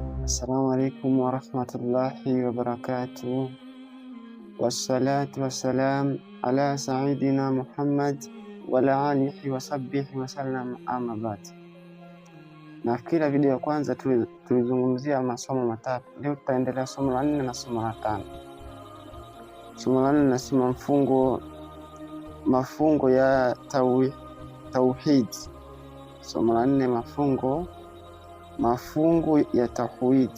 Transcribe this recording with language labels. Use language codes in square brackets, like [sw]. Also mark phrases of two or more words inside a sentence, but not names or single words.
[ar] السلام عليكم ورحمة الله وبركاته. والصلاة والسلام على سيدنا محمد وعلى آله وصحبه وسلم، أما بعد. [sw] Nafikiri video ya kwanza tulizungumzia masomo matatu. Leo tutaendelea somo la 4 na somo la 5. Somo la 4 nasema mafungo ya tauhid. Somo la 4 mafungo ya tauhid.